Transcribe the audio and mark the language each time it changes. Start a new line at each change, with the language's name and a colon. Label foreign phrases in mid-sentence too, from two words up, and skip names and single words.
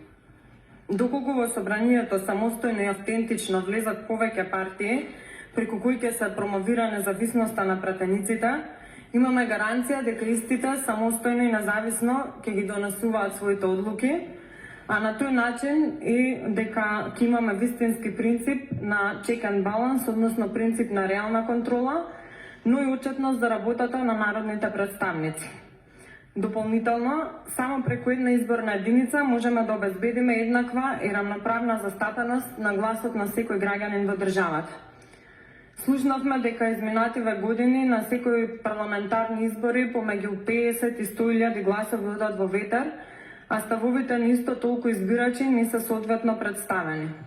Macedonian: Доколку во собранието самостојно и автентично влезат повеќе партии, преку кои ќе се промовира независноста на пратениците, имаме гаранција дека истите самостојно и независно ќе ги донесуваат своите одлуки, а на тој начин и дека ќе имаме вистински принцип на
English: check and balance,
Macedonian: односно принцип на реална контрола, но и отчетност за работата на народните представници. Дополнително, само преку една изборна единица можеме да обезбедиме еднаква и рамноправна застапеност на гласот на секој граѓанин во државата. Слушнавме дека изминативе години на секои парламентарни избори помеѓу 50 и 100.000 гласови одат во ветер, а ставовите на исто толку избирачи не се соодветно представени.